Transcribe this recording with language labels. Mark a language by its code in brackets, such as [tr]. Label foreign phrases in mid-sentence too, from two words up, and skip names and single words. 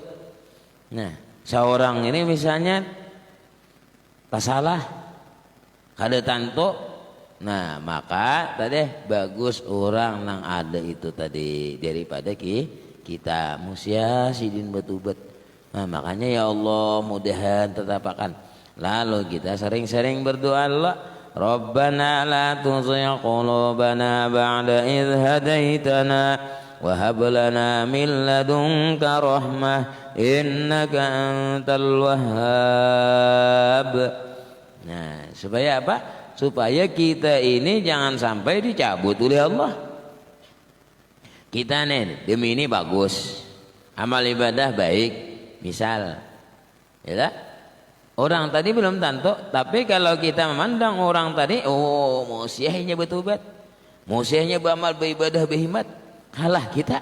[bjn] Nah, seorang ini misalnya salah kada tantu. Nah, maka tadi bagus orang yang ada itu tadi daripada kita musyah sidin betubat. Nah, makanya [ar] يا الله [bjn] mudahan tetapakan. Lalu kita sering-sering berdoa, [ar] الله ربنا لا تزغ قلوبنا بعد إذ هديتنا وهب لنا من لدنك رحمة إنك أنت الوهاب. [bjn] Nah, supaya apa? Supaya kita ini jangan sampai dicabut oleh Allah. Kita nih demi ini bagus, amal ibadah baik, misal, ya, orang tadi belum tentu, tapi kalau kita memandang orang tadi, oh musyahnya betubat, musyahnya beramal beribadah berhikmat, kalah kita.